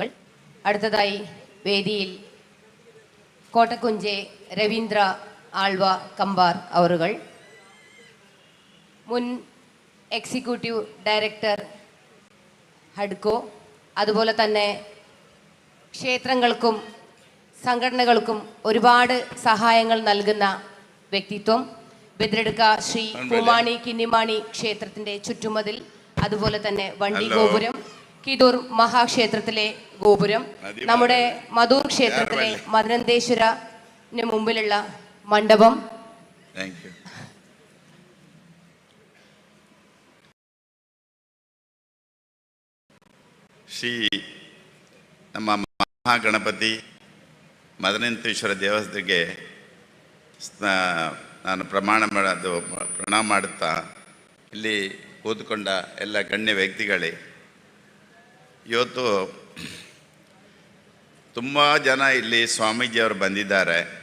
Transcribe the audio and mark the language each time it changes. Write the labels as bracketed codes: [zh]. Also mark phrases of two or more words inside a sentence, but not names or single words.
[ml] അടുത്തതായി വേദിയിൽ കോട്ടക്കുഞ്ചെ രവീന്ദ്ര ആൾവ കമ്പാർ അവറുകൾ, മുൻ [en] executive director [ml] ഹഡ്കോ, അതുപോലെ തന്നെ ക്ഷേത്രങ്ങൾക്കും സംഘടനകൾക്കും ഒരുപാട് സഹായങ്ങൾ നൽകുന്ന വ്യക്തിത്വം. ബദ്രെടുക്ക ശ്രീ പൂമാണി കിന്നിമാണി ക്ഷേത്രത്തിൻ്റെ ചുറ്റുമതിൽ, അതുപോലെ തന്നെ വണ്ടി ഗോപുരം, കിതൂർ മഹാക്ഷേത്രത്തിലെ ഗോപുരം, നമ്മുടെ മധൂർ ക്ഷേത്രത്തിലെ മദനന്തേശ്വരന് മുമ്പിലുള്ള മണ്ഡപം, [kn] ಶ್ರೀ ನಮ್ಮ ಮಹಾಗಣಪತಿ ಮದನಂತೇಶ್ವರ ದೇವಸ್ಥಾನಕ್ಕೆ ನಾನು ಪ್ರಣಾಮ ಮಾಡುತ್ತಾ ಇಲ್ಲಿ ಕೂತ್ಕೊಂಡ ಎಲ್ಲ ಗಣ್ಯ ವ್ಯಕ್ತಿಗಳೇ, ಇವತ್ತು ತುಂಬ ಜನ ಇಲ್ಲಿ ಸ್ವಾಮೀಜಿಯವರು ಬಂದಿದ್ದಾರೆ.